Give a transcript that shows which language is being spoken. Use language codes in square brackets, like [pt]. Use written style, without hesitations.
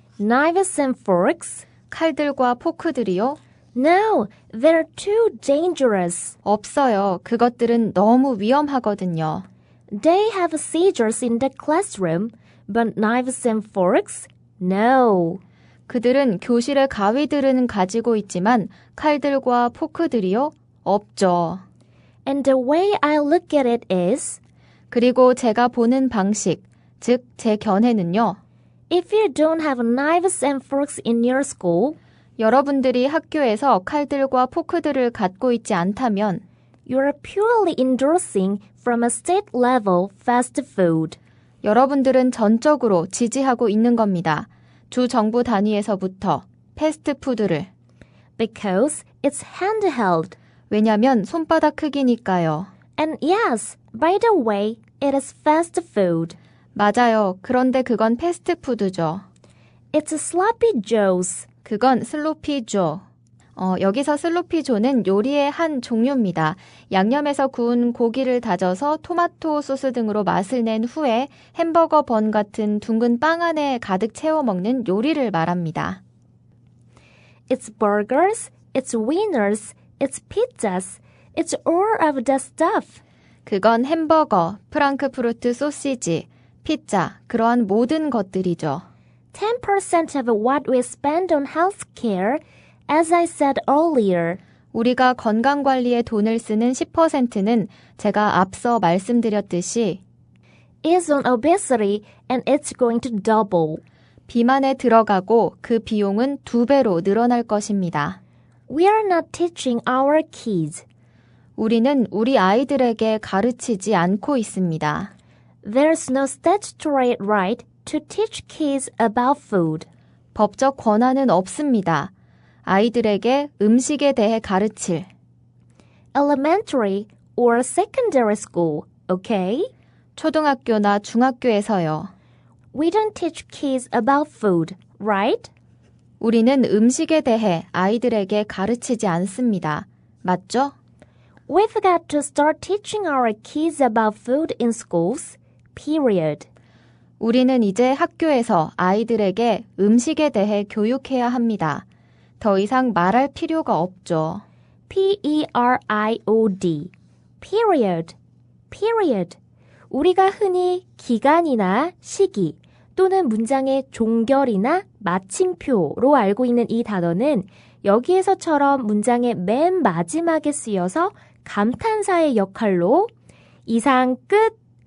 [en] Knives and forks. [ko] 칼들과 포크들이요? [en] No, they're too dangerous. [ko] 없어요. 그것들은 너무 위험하거든요. [en] They have scissors in the classroom, but knives and forks? No. [ko] 그들은 교실에 가위들은 가지고 있지만 칼들과 포크들이요? 없죠. [en] And the way I look at it is, [ko] 그리고 제가 보는 방식, 즉 제 견해는요. [en] if you don't have knives and forks in your school, [ko] 여러분들이 학교에서 칼들과 포크들을 갖고 있지 않다면 [en] you're purely endorsing from a state level fast food. [ko] 여러분들은 전적으로 지지하고 있는 겁니다. 주 정부 단위에서부터 패스트푸드를. [en] Because it's handheld. [ko] 왜냐면 손바닥 크기니까요. [en] And yes, by the way, it is fast food. [ko] 맞아요. 그런데 그건 패스트푸드죠. [en] It's sloppy joes. [ko] 그건 슬로피조. 여기서 슬로피조는 요리의 한 종류입니다. 양념에서 구운 고기를 다져서 토마토 소스 등으로 맛을 낸 후에 햄버거 번 같은 둥근 빵 안에 가득 채워 먹는 요리를 말합니다. [en] It's burgers, it's wieners, it's pizzas, it's all of the stuff. [ko] 그건 햄버거, 프랑크푸르트 소시지, 피자, 그러한 모든 것들이죠. [en] 10% of what we spend on healthcare, as I said earlier. [ko] 우리가 건강관리에 돈을 쓰는 10%는 제가 앞서 말씀드렸듯이 [en] is on obesity and it's going to double. [ko] 비만에 들어가고 그 비용은 2배로 늘어날 것입니다. [en] We are not teaching our kids. [ko] 우리는 우리 아이들에게 가르치지 않고 있습니다. [en] There's no statutory right to teach kids about food. [ko] 법적 권한은 없습니다. 아이들에게 음식에 대해 가르칠. [en] Elementary or secondary school, okay? [ko] 초등학교나 중학교에서요. [en] We don't teach kids about food, right? [ko] 우리는 음식에 대해 아이들에게 가르치지 않습니다. 맞죠? [en] We've got to start teaching our kids about food in schools, period. [ko] 우리는 이제 학교에서 아이들에게 음식에 대해 교육해야 합니다. 더 이상 말할 필요가 없죠. [en] P-E-R-I-O-D, period, period. [ko] 우리가 흔히 기간이나 시기 또는 문장의 종결이나 마침표로 알고 있는 이 단어는 여기에서처럼 문장의 맨 마지막에 쓰여서 감탄사의 역할로 이상 끝!